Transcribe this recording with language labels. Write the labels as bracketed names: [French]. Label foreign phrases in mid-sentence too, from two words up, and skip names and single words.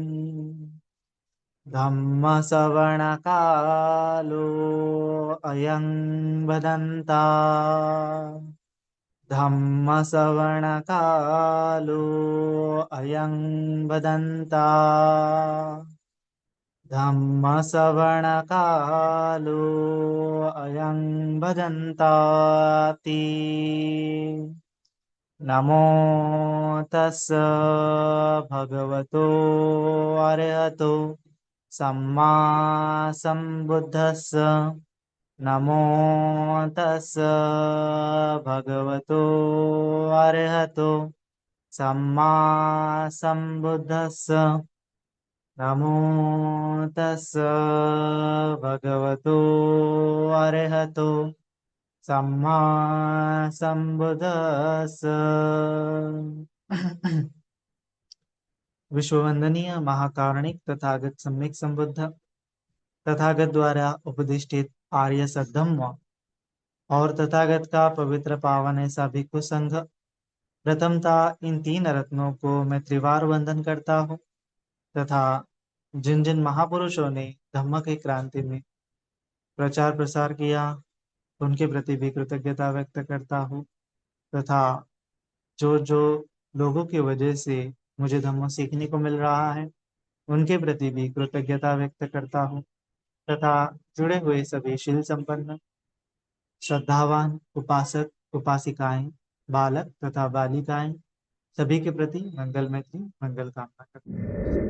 [Pali] धम्मश्रवणकालो अयं वदन्ता धम्मश्रवणकालो अयं वदन्ता धम्मश्रवणकालो अयं वदन्ताति। नमो तस् भगवतो अरहतो सम्मा सम्बुद्धस्स। नमो तस् भगवतो अरहतो सम्मा सम्बुद्धस्स। नमो तस् भगवतो अरहतो सम्मा संबुदस। [Hindi] विश्ववंदनीय महाकारुणिक तथागत सम्यक संबुद्ध तथागत द्वारा उपदिष्टित आर्य सद्धम्म और तथागत का पवित्र पावन ऐसा भिक्षु संघ। प्रथमतः इन तीन रत्नों को मैं त्रिवार वंदन करता हूँ तथा जिन जिन महापुरुषों ने धम्म की क्रांति में प्रचार प्रसार किया उनके प्रति भी कृतज्ञता व्यक्त करता हूँ तथा जो जो लोगों की वजह से मुझे धम्म सीखने को मिल रहा है उनके प्रति भी कृतज्ञता व्यक्त करता हूँ तथा जुड़े हुए सभी शील संपन्न श्रद्धावान उपासक उपासिकाएं बालक तथा बालिकाएं सभी के प्रति मंगल मैत्री मंगल कामना करता हूँ।